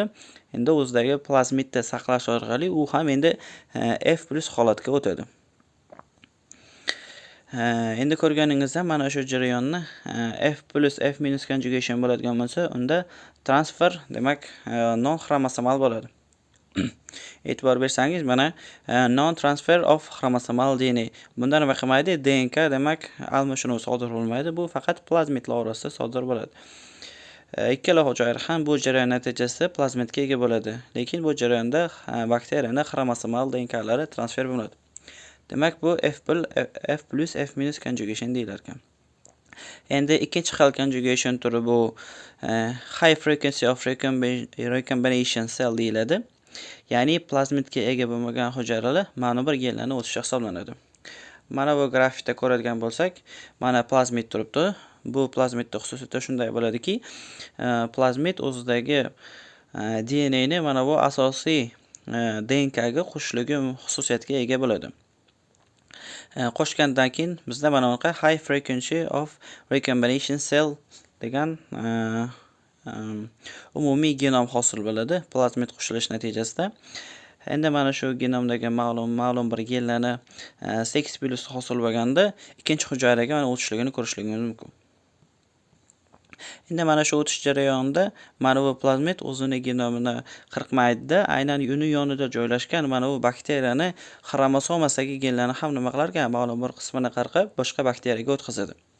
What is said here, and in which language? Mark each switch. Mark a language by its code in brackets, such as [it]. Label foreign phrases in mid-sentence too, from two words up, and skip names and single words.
[uz] Endi o'zidagi plazmidda saqlash orqali u ham endi F+ holatga o'tadi. Endi ko'rganingizda mana shu jarayonni F+ F- conjugation bo'ladigan bo'lsa, unda transfer demak non xromosomal bo'ladi. E'tibor bersangiz, mana [en] non transfer of chromosomal DNA. [uz] Bunda nima qilmaydi? DNK demak almashinuv sodir bo'lmaydi. Bu faqat plazmidlar orasida sodir bo'ladi. Ikkala hujayra ham bu jarayon natijasida plazmidga ega bo'ladi. Lekin bu jarayonda bakteriyaning xromosomal DNKlari transfer bo'ladi. Demak, bu [en] F plus F minus conjugation [uz] deyilar ekan. Endi ikkinchi xil conjugation turi bu [en] high frequency of recombination cell [uz] deyiladi. Ya'ni plazmidga ega bo'lmagan hujayralar ma'lum bir genlarni o'tishi hisoblanadi. Mana bu grafikda ko'radigan bo'lsak, mana plazmid turibdi. Bu plazmidda xususiyati shunday bo'ladiki, plazmid o'zidagi DNA ni mana bu asosiy DNK ga qo'shilgan xususiyatga ega bo'ladi. Qo'shgandan keyin bizda mana bunaqa [en] high frequency of recombination cell [uz] degan umumiy genom hosil bo'ladi plazmid qo'shilish natijasida. Endi mana shu genomdagi ma'lum bir genlarni [en] sex plus [uz] hosil bo'lganda ikkinchi hujayraga mana o'tishligini ko'rishligimiz mumkin. Endi mana shu o'tish jarayonida mana bu plazmid o'zining genomini qirqmaydi-da, aynan uni yonida joylashgan mana bu bakteriyani xromosomasidagi genlarni ham nima qilar ekan, ma'lum bir qismini qirqib, boshqa bakteriyaga o'tkazadi.